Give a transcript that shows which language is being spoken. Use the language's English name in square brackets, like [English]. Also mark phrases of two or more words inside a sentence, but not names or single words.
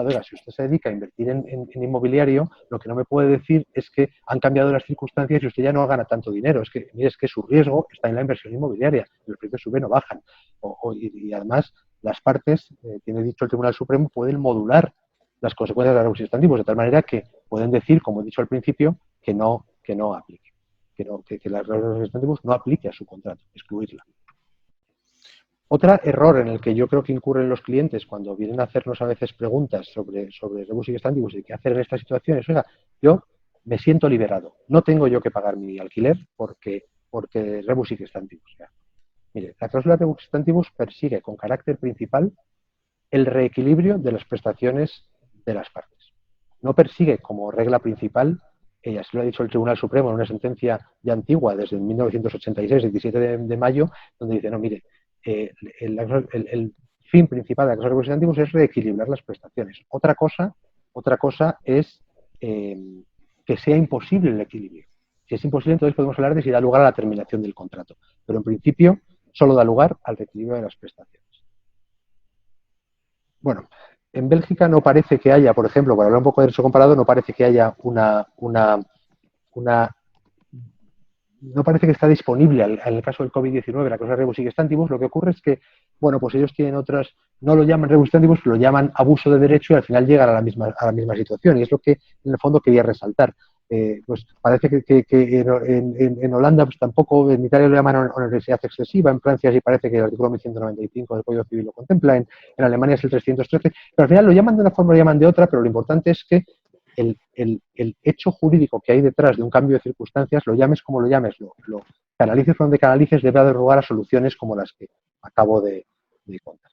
[Spanish] Oiga, si usted se dedica a invertir en inmobiliario, lo que no me puede decir es que han cambiado las circunstancias y usted ya no gana tanto dinero. Es que su riesgo está en la inversión inmobiliaria. Los precios suben o bajan. Y además, las partes, tiene dicho el Tribunal Supremo, pueden modular las consecuencias de la [Latin] rebus stantibus [Spanish] de tal manera que pueden decir, como he dicho al principio, que no aplique. Que la [Latin] rebus stantibus [Spanish] no aplique a su contrato, excluirla. Otro error en el que yo creo que incurren los clientes cuando vienen a hacernos a veces preguntas sobre [Latin] rebus stantibus [Spanish] y qué hacer en estas situaciones: oiga, yo me siento liberado, no tengo yo que pagar mi alquiler porque [Latin] rebus stantibus. [Spanish] Mire, la cláusula [Latin] rebus stantibus [Spanish] persigue con carácter principal el reequilibrio de las prestaciones de las partes. No persigue como regla principal, así lo ha dicho el Tribunal Supremo en una sentencia ya antigua, desde 1986, 17 de mayo, donde dice, no, mire, el fin principal de la cláusula [Latin] rebus stantibus [Spanish] es reequilibrar las prestaciones. Otra cosa es que sea imposible el equilibrio. Si es imposible, entonces podemos hablar de si da lugar a la terminación del contrato. Pero en principio solo da lugar al reequilibrio de las prestaciones. Bueno, en Bélgica no parece que haya, por ejemplo, para hablar un poco de derecho comparado, no parece que haya no parece que está disponible en el caso del COVID-19 la cláusula [Latin] rebus stantibus. [Spanish] Lo que ocurre es que, bueno, pues ellos tienen otras, no lo llaman [Latin] rebus stantibus, [Spanish] lo llaman abuso de derecho y al final llegan a la misma situación. Y es lo que en el fondo quería resaltar. Pues parece que en Holanda pues tampoco, en Italia lo llaman onerosidad excesiva, en Francia sí parece que el artículo 1195 del Código Civil lo contempla, en Alemania es el 313, pero al final lo llaman de una forma o lo llaman de otra, pero lo importante es que el hecho jurídico que hay detrás de un cambio de circunstancias, lo llames como lo llames, lo canalices por donde canalices, debe dar lugar a soluciones como las que acabo de contar.